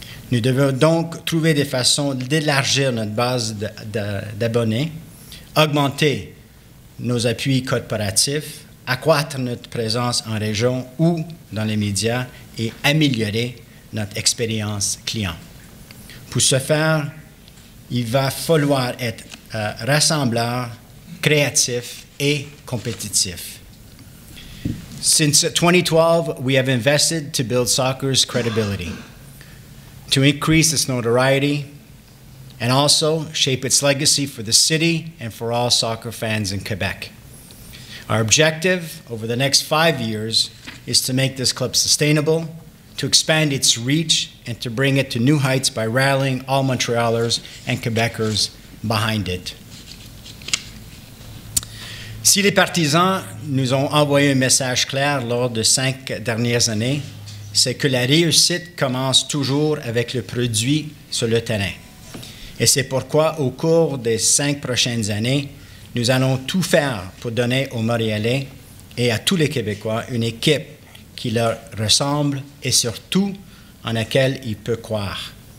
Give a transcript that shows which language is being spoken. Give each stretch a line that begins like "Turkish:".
French: Nous devons donc trouver des façons d'élargir notre base d'abonnés, augmenter nos appuis corporatifs, accroître notre présence en région ou dans les médias et améliorer notre expérience client. Pour ce faire, il va falloir être rassembleur, créatif et compétitif.
English: Since 2012, we have invested to build soccer's credibility, to increase its notoriety, and also shape its legacy for the city and for all soccer fans in Quebec. Our objective over the next 5 years is to make this club sustainable, to expand its reach, and to bring it to new heights by rallying all Montrealers and Quebecers behind it.
French: Si les partisans nous ont envoyé un message clair lors des 5 dernières années, c'est que la réussite commence toujours avec le produit sur le terrain. Et c'est pourquoi, au cours des 5 prochaines années, nous allons tout faire pour donner aux Montréalais et à tous les Québécois une équipe qui leur ressemble et surtout en laquelle ils peuvent croire.